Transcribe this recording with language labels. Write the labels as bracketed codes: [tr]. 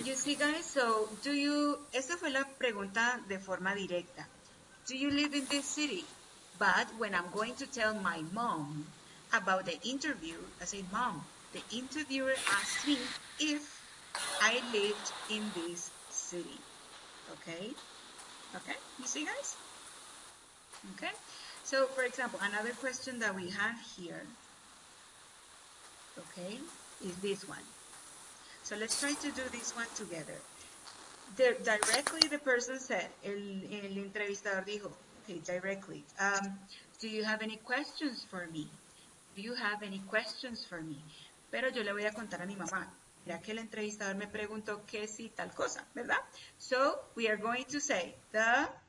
[en] You see, guys, so [es] esta fue la pregunta de forma directa. [en] Do you live in this city? But when I'm going to tell my mom about the interview, I say, Mom, the interviewer asked me if I lived in this city. Okay? Okay? You see, guys? Okay? So, for example, another question that we have here, okay, is this one. So let's try to do this one together. Directly the person said, [es] el entrevistador dijo, [en] okay, directly, do you have any questions for me? Do you have any questions for me? [es] Pero yo le voy a contar a mi mamá. Mira que el entrevistador me preguntó qué si tal cosa, ¿verdad? [en] So we are going to say the